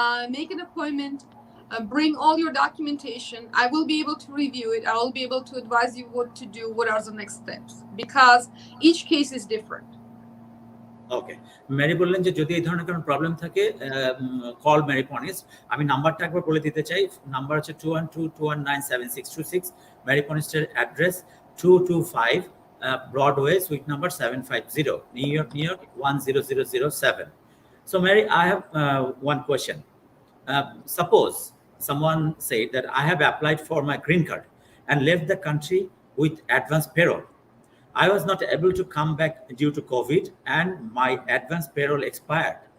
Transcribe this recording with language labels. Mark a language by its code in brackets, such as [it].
[en] Make an appointment, bring all your documentation. I will be able to review it. I will be able to advise you what to do, what are the next steps, because each case is different. [bn] Okay, Mary বললেন যে যদি এই ধরনের কোনো problem থাকে call Mary পনিস্ট। আমি নাম্বারটা একবার বলে দিতে চাই। নাম্বার হচ্ছে 212-219-7626। Mary পনিস্টের address 225 Broadway, sweet number 750, new York 10007। [en] So Mary, I have one question. Suppose someone said that I have applied for my green card and left the country with advance payroll. I was not able to come back due to COVID and my advance payroll expired.